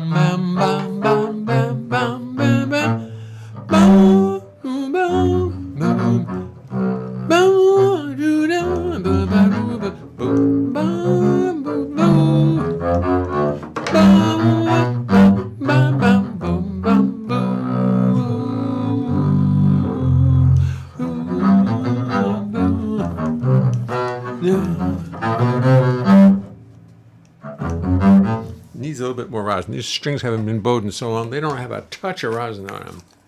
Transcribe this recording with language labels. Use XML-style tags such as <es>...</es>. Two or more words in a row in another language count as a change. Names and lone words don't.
<en>bam bam bam bam bam bam bam. Boom, boom, boom, boom. Boom, doo, da, ba, ba, doo, ba, boom, bam, boom, boom. Bam, bam, bam, bam, boom, bam, boom. Needs a little bit more rosin. These strings haven't been bowed in so long, they don't have a touch of rosin on them.</en>